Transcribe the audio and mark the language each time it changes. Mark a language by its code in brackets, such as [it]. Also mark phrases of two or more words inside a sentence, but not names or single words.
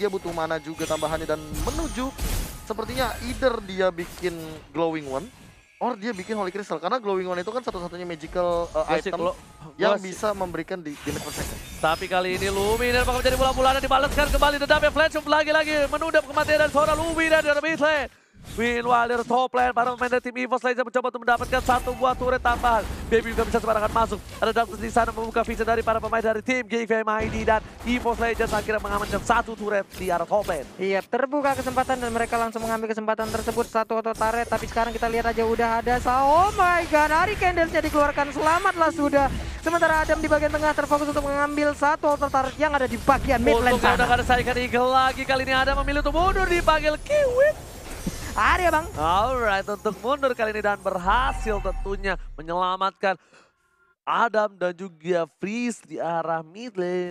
[id] Dia butuh mana juga tambahannya dan menuju sepertinya either dia bikin Glowing One or dia bikin Holy Crystal. Karena Glowing One itu kan satu-satunya [en] magical item [id] yang bisa memberikan di [en] damage per second. [id] Tapi kali ini Luminer bakal menjadi bola-bola dan dibalaskan kembali dendamnya. Flash lagi-lagi menunda kematian dari seorang Luminer di [en] mid lane. Meanwhile dari top lane, [id] para pemain dari tim EVOS Legends mencoba untuk mendapatkan satu buah turret tambahan. Baby juga bisa sembarangan masuk. Ada Darkness di sana membuka vision dari para pemain dari tim Geek Fam ID dan EVOS Legends akhirnya mengamankan satu turret di arah [en] top lane. [id] Iya, terbuka kesempatan dan mereka langsung mengambil kesempatan tersebut. Satu [en] auto turret, [id] tapi sekarang kita lihat aja udah ada. [en] Oh my god, [id] Ari Candles-nya dikeluarkan, selamatlah sudah. Sementara Adam di bagian tengah terfokus untuk mengambil satu [en] auto turret [id] yang ada di bagian [en] mid lane [id] Untuk udah sana. gak ada saingan Eagle lagi, kali ini Adam memilih untuk mundur dipanggil Kiwit. Ada bang. Alright, untuk mundur kali ini dan berhasil tentunya menyelamatkan Adam dan juga Freeze di arah [en] mid lane.